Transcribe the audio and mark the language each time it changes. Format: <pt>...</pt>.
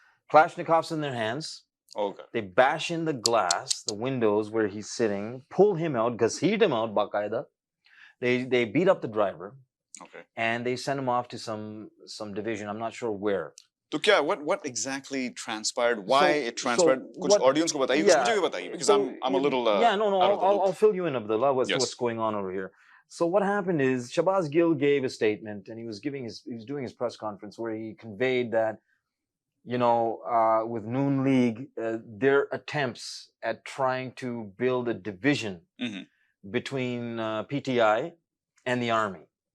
<en>Kalashnikovs in their hands. Okay. They bash in the glass, the windows where he's sitting, pull him out, ghaseed him out, baqaida. They beat up the driver. Okay. And they send him off to some division. I'm not sure where.</en> <ur>तो क्या</ur> <en>what exactly transpired? Why it transpired?</en> <ur>कुछ audience को बताइए, मुझे भी बताइए,</ur> <en>because I'm a little I'll fill you in, Abdullah, what's going on over here. So what happened is Shehbaz Gill gave a statement, and he was doing his press conference where he conveyed that, with Noon League, their attempts at trying to build a division between PTI and the army.</en>